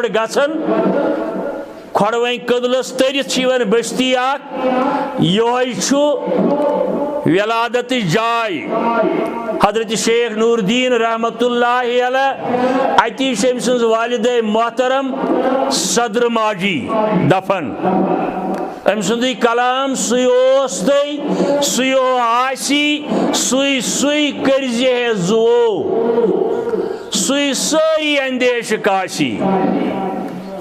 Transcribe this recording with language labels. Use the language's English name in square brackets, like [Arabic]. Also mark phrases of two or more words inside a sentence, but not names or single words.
[Kashmiri] گژھان، کھۄڈوٕنۍ کدلس ترِتھ چھ بستی اخ، یہ ولادت جائے حضرت شیخ نور الدین رحمت اللہ علیہ، اتی ام سن والدہ محترم صدر ماجی دفن، ام سندی کلام سوی اوس تہ سوی آسی، سوی سوی کرزی ہے زو، سوی سوی اندیش کاسی۔